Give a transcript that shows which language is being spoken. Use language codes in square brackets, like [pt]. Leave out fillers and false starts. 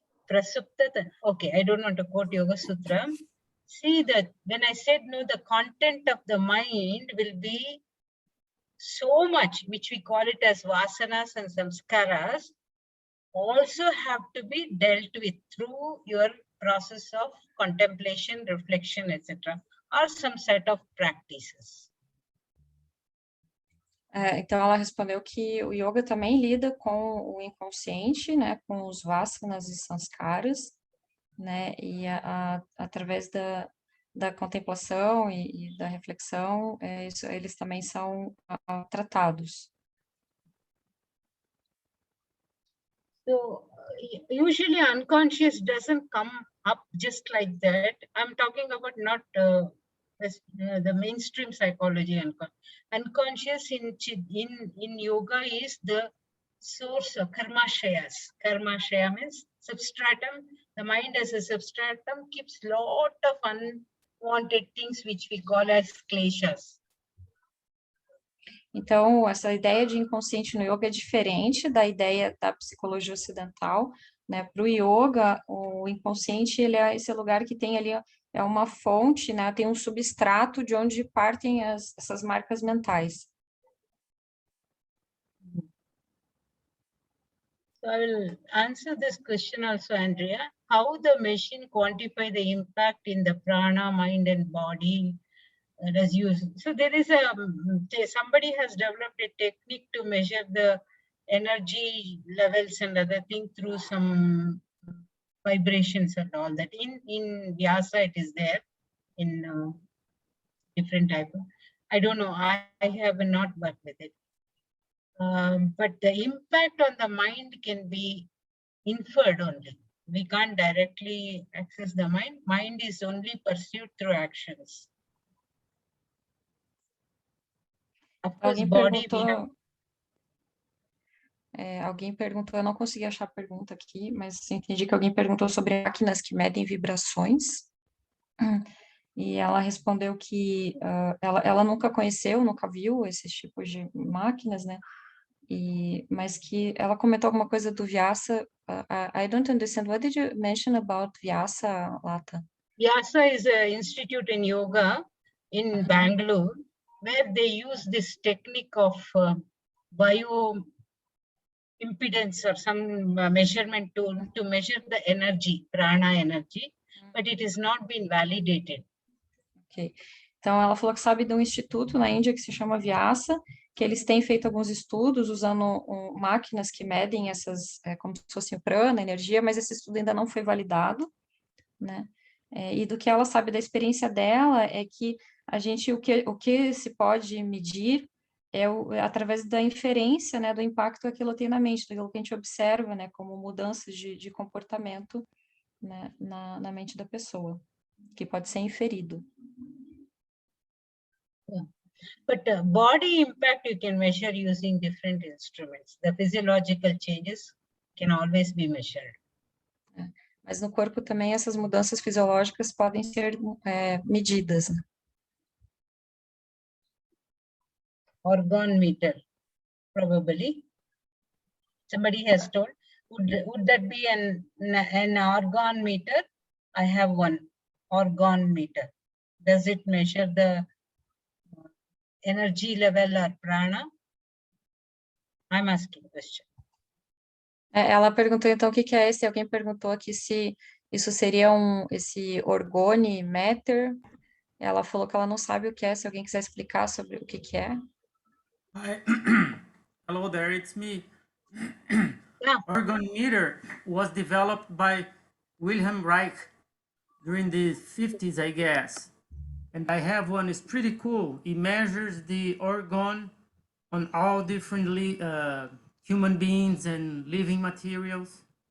[en] Prasupta, okay, I don't want to quote Yoga Sutra. See that when I said no, the content of the mind will be so much, which we call it as vasanas and samskaras, also have to be dealt with through your process of contemplation, reflection, etc., or some set of practices. [pt] Então, ela respondeu que o yoga também lida com o inconsciente, né, com os vasanas e sanskaras, né, e através da contemplação e da reflexão, eles também são tratados. [en] So, usually unconscious doesn't come up just like that. I'm talking about not the mainstream psychology. Unconscious in yoga is the source of karmashayas. Karmashaya means substratum. The mind as a substratum keeps lot of unwanted things which we call as kleshas. [pt] Então, essa ideia de inconsciente no yoga é diferente da ideia da psicologia ocidental, né? Para o yoga, o inconsciente, ele é esse lugar que tem ali, é uma fonte, né? Tem um substrato de onde partem essas marcas mentais. [en] So I will answer this question also, Andrea. How the machine quantify the impact in the prana, mind and body? As you, so there is somebody has developed a technique to measure the energy levels and other things through some vibrations and all that. In Vyasa it is there in different type of, I don't know, I have not worked with it. But the impact on the mind can be inferred only. We can't directly access the mind. Mind is only pursued through actions. Of course, [pt] Alguém [en] body [pt] perguntou, alguém perguntou, eu não consegui achar a pergunta aqui, mas entendi que alguém perguntou sobre máquinas que medem vibrações. E ela respondeu que ela nunca conheceu, nunca viu esses tipos de máquinas, né? Mas que ela comentou alguma coisa do Vyasa. [en] I don't understand. What did you mention about Vyasa, Lata? Vyasa is an institute in yoga in Bangalore, where they use this technique of bio impedance or some measurement tool to measure the energy, prana energy, but it has not been validated. Ok. [pt] Então, ela falou que sabe de um instituto na Índia que se chama Vyasa, que eles têm feito alguns estudos usando máquinas que medem essas, como se fosse o prana, energia, mas esse estudo ainda não foi validado, né? E do que ela sabe da experiência dela é que o que se pode medir é através da inferência, né, do impacto que aquilo tem na mente, daquilo que a gente observa, né, como mudanças de comportamento, né, na mente da pessoa, que pode ser inferido. [en] Yeah. But body impact you can measure using different instruments. The physiological changes can always be measured. [pt] Mas no corpo também essas mudanças fisiológicas podem ser medidas. Né? [en] Organ meter, probably. Somebody has told, would that be an organ meter? I have one organ meter. Does it measure the energy level or prana? I'm asking a question. [pt] Ela perguntou então o que é esse, alguém perguntou aqui se isso seria esse orgonimeter. Ela falou que ela não sabe o que é, se alguém quiser explicar sobre o que é. [en] Hi. Hello there, it's me. Yeah. Organometer was developed by Wilhelm Reich during the 50s, I guess. And I have one, it's pretty cool. It measures the organ on all different human beings and living materials.